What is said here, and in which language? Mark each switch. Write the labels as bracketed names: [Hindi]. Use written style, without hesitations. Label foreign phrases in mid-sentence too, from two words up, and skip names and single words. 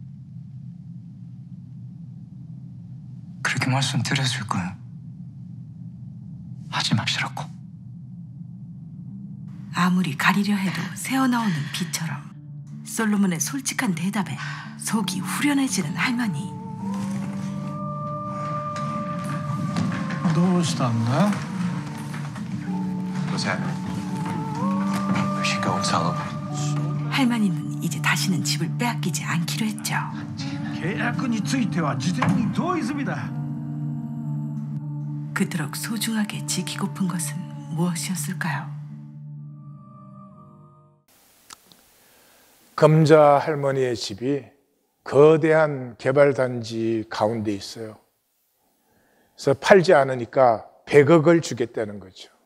[Korean] 그렇게 말씀드렸을 거예요. 하지 마시라고. 아무리 가리려 해도 새어나오는 비처럼 솔로몬의 솔직한 대답에 속이 후련해지는 할머니. [Japanese] どうしたんだ? [English] What's happening? We should go and tell him. [Korean] 할머니는 이제 다시는 집을 빼앗기지 않기로 했죠. [Japanese] 契約については事前に同意済みだ. [Korean] 그토록 소중하게 지키고픈 것은 무엇이었을까요? 금자 할머니의 집이 거대한 개발단지 가운데 있어요. 그래서 팔지 않으니까 100억을 주겠다는 거죠.